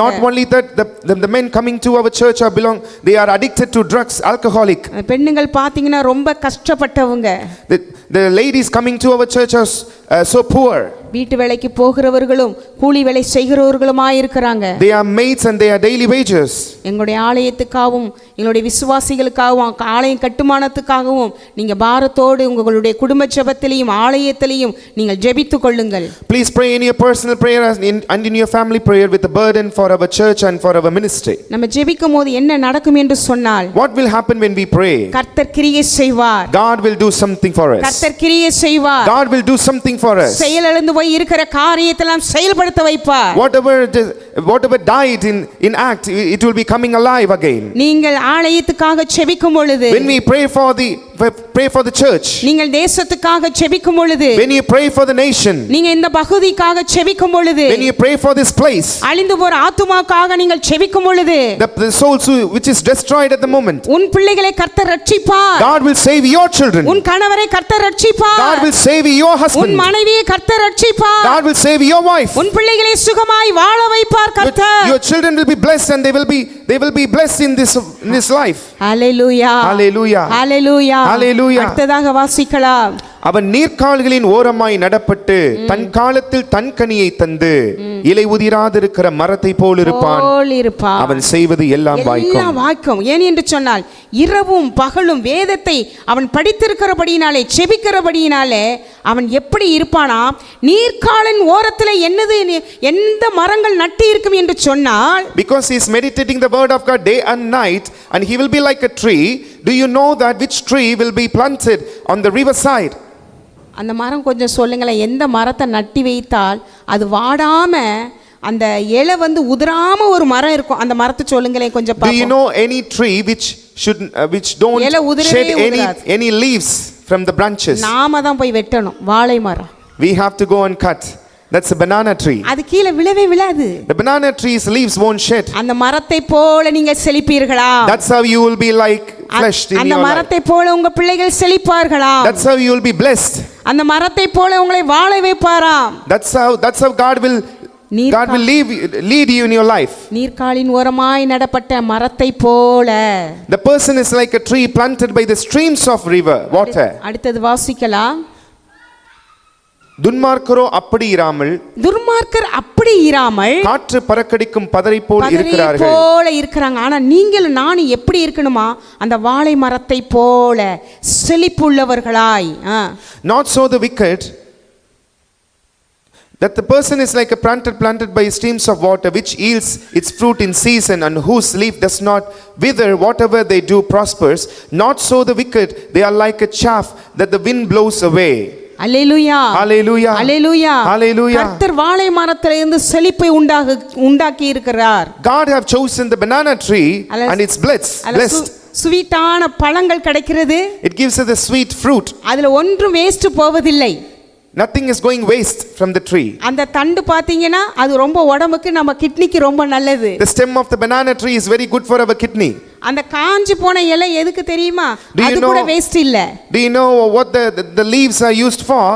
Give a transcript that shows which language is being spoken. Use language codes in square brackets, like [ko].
[en] Not only that, the men coming to our church they are addicted to drugs, alcoholic. [ta] பெண்ணுங்கள் பாத்தீங்கன்னா ரொம்ப கஷ்டப்பட்டவங்க. [en] The ladies coming to our church are so poor. [ta] வீட்டு வேலைக்கு போகிறவர்களும் கூலி வேலை செய்கிறவர்களுமாய் இருக்கிறாங்க. [en] They are maids and they are daily wages. [ta] எங்களுடைய ஆலயத்துக்காகவும் எங்களுடைய விசுவாசிகளுக்காகவும் ஆலயம் கட்டுமானத்துக்காகவும் நீங்க பாரத்தோடு உங்களுடைய குடும்ப ஜெபத்திலையும் ஆலயத்திலையும் நீங்கள் ஜெபித்துக் கொள்ளுங்கள். [en] Please pray in your personal prayer and in your family prayer with a burden for our church and for our ministry. [ta] நம்ம ஜெபிக்கும்போது என்ன நடக்கும் என்று சொன்னால், [en] What will happen when we pray? [ta] கர்த்தர் கிரியை செய்வார். [en] God will do something for us. [ta] கர்த்தர் கிரியை செய்வார். [en] God will do something for us. [ta] செயலிழந்து போய் இருக்கிற காரியத்தெல்லாம் செயல்படுத்த வைப்பார். [en] Whatever died in act, it will be coming alive again. [ta] நீங்கள் ஆலயத்துக்காக ஜெபிக்கும் பொழுது, [en] When we pray for the church, [ta] நீங்கள் தேசத்துக்காக ஜெபிக்கும் பொழுது, [en] when you pray for the nation, [ta] நீங்க இந்த பகுதிக்காக ஜெபிக்கும் பொழுது, [en] when you pray for this place, [ta] அழிந்து போற ஆத்துமாக்காக நீங்கள் ஜெபிக்கும் பொழுது, [en] the souls which is destroyed at the moment, [ta] உன் பிள்ளைகளை கர்த்தர் ரட்சிப்பார். [en] God will save your children. [ta] உன் கணவரை கர்த்தர் ரட்சிப்பார். [en] God will save your [ta] உன் [en] husband. [ta] மனைவியை கர்த்தர் ரட்சிப்பார். [en] God will save your wife. [ta] உன் பிள்ளைகளை சுகமாய் வாழ வைப்பார் கர்த்தர். [en] Your children will be blessed and they will be blessed in this life. [ta] Hallelujah, [en] Hallelujah. [ta] Hallelujah, [en] Hallelujah. [ta] அடுத்ததாக வாசிக்கலாம். அவன் நீர்க்கால்களின் ஓரமாய் நடப்பட்டு தன் காலத்தில் தன் கனியை தந்து இலை உதிராதிருக்கிற மரத்தை போல் இருப்பான். அவன் செய்வது எல்லாம் வாய்க்கும். ஏன் என்று சொன்னால், இரவும் பகலும் வேதத்தை அவன் படித்திருக்கிறபடியினாலே, செபிக்கிறபடியினாலே அவன் எப்படி இருப்பானா, நீர்க்காலின் ஓரத்தில் எந்த மரங்கள் நட்டு இருக்கும் என்று சொன்னால், [en] because he is meditating the word of God day and night and he will be like a tree. Do you know that which tree will be planted on the river side? [ta] அந்த மரம் கொஞ்சம் சொல்லுங்களேன். எந்த மரத்தை நட்டி வைத்தால் அது வாடாம அந்த இலை உதிராம ஒரு மரம் இருக்கும், அந்த மரத்தை சொல்லுங்களேன் கொஞ்சம். [en] Do you know any tree which don't shed any leaves from the branches? [ta] நாம தான் போய் வெட்டணும். வாழை மரம் [en] we have to go and cut. That's a banana tree. [ta] அது கீழே விழவே விழாது. [en] The banana tree's leaves won't shed. [ta] அந்த மரத்தை போல நீங்க செழிப்பீர்களா? [en] That's how you will be like fleshed in your life. [ta] அந்த மரத்தை போல உங்க பிள்ளைகள் செழிப்பார்களா? [en] That's how you will be blessed. [ta] அந்த மரத்தை போல உங்களை வாழ வைப்பாராம். [en] That's how God will God will lead you in your life. [ta] நீர்க்காலின் ஓரமாய் நடப்பட்ட மரத்தை போல. [en] The person is like a tree planted by the streams of water. [ta] அடுத்தது வாசிக்கலாம். துன்மார்க்கரோ அப்படி இராமல், துன்மார்க்கர் அப்படி இராமல் காற்று பறக்கடிக்கும் பதரை போல் இருக்கிறார்கள். போல இருக்கிறாங்க. ஆனா நீங்கள் நானும் எப்படி இருக்கணுமா? அந்த வாழை மரத்தை போல செழிப்புள்ளவர்களாய். [en] Not so the wicked, that the person is like a planted by streams of water, which yields its fruit in season, and whose leaf does not wither. Whatever they do prospers. Not so the wicked, they are like a chaff that the wind blows away. [ta] அல்லேலூயா, அல்லேலூயா, அல்லேலூயா, அல்லேலூயா. கர்த்தர் வாழை மரத்திலிருந்து செழிப்பை உண்டாக்கி இருக்கிறார். [en] God have chosen the banana tree and it's blessed. [ta] ஸ்வீட்டான பழங்கள் கிடைக்கிறது. [en] It gives us the sweet fruit. [ta] அதுல ஒன்றும் வேஸ்ட் போவதில்லை. [en] Nothing is going waste from the tree. [ta] அந்த தண்டு பாத்தீங்கன்னா அது ரொம்ப உடம்புக்கு நம்ம கிட்னிக்கு ரொம்ப நல்லது. [en] The stem of the banana tree is very good for our kidney. [ta] அந்த காஞ்சி போன இலை எதுக்கு தெரியுமா? அது கூட வேஸ்ட் இல்ல. [en] Do you know what the leaves are used for?